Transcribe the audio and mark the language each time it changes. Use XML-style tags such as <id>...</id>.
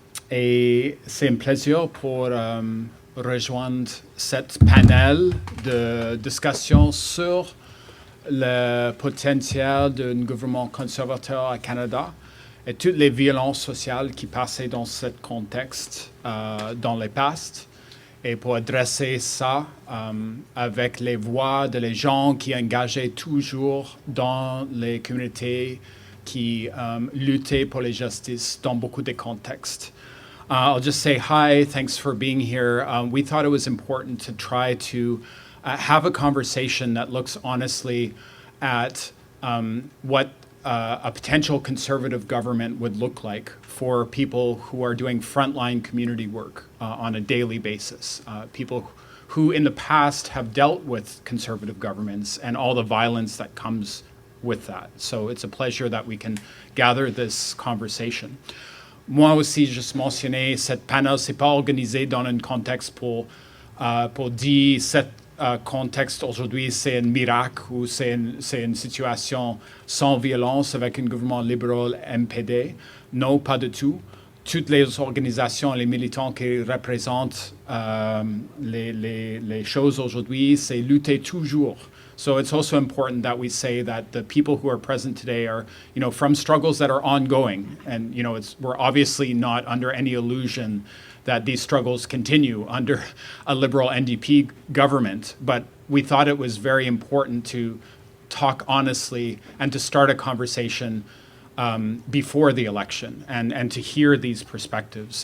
<fr>Et c'est un plaisir pour rejoindre cette panel de discussion sur le potentiel d'un gouvernement conservateur au Canada et toutes les violences sociales qui passaient dans ce contexte dans le passé. Et pour adresser ça avec les voix de les gens qui engageaient toujours dans les communautés qui luttaient pour la justice dans beaucoup de contextes.</fr> <en>I'll just say hi, thanks for being here. We thought it was important to try to have a conversation that looks honestly at what a potential conservative government would look like for people who are doing frontline community work on a daily basis, people who in the past have dealt with conservative governments and all the violence that comes with that. So it's a pleasure that we can gather this conversation.</en> <fr>Moi aussi, juste mentionner, cette panel, c'est pas organisé dans un contexte pour dire cette contexte aujourd'hui, c'est un miracle ou c'est une situation sans violence avec un gouvernement libéral MPD. Non, pas du tout. Toutes les organisations, les militants qui représentent les choses aujourd'hui, c'est lutter toujours.</fr> <en>So it's also important that we say that the people who are present today are, from struggles that are ongoing. And, we're obviously not under any illusion that these struggles continue under a liberal NDP government. But we thought it was very important to talk honestly and to start a conversation before the election and to hear these perspectives.</en>